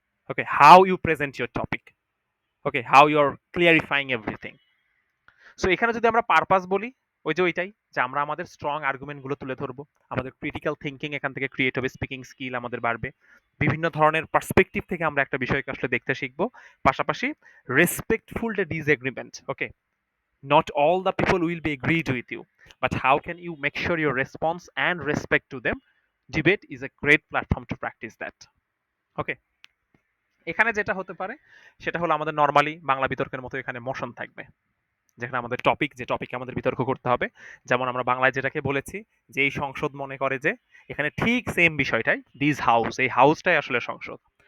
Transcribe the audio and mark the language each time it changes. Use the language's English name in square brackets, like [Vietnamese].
[English] Okay, how you present your topic, okay, how you are clarifying everything. [Bangla] So এখানে যদি আমরা purpose বলি, ওই যে ওইটাই, যে আমরা আমাদের স্ট্রং আর্গুমেন্ট গুলো তুলে ধরবো, আমাদের ক্রিটিক্যাল থিঙ্কিং এখান থেকে ক্রিয়েট হবে, স্পিকিং স্কিল আমাদের বাড়বে, বিভিন্ন ধরনের পার্সপেক্টিভ থেকে আমরা একটা বিষয়কে আসলে দেখতে শিখবো। পাশাপাশি respectful disagreement. [English] Okay, not all the people will be agreed with you, but how can you make sure your response and respect to them? Debate is a great platform to practice that. [Bangla] ওকে, এখানে যেটা হতে পারে সেটা হলো আমাদের normally Bangla বিতর্কের মতো এখানে মোশন থাকবে, যেখানে আমাদের টপিক, যে টপিকে আমাদের বিতর্ক করতে হবে, যেমন আমরা বাংলায় যেটাকে বলেছি যে এই সংসদ মনে করে যে, এখানে ঠিক সেম বিষয়টাই দিস হাউস, এই হাউসটাই আসলে সংসদ।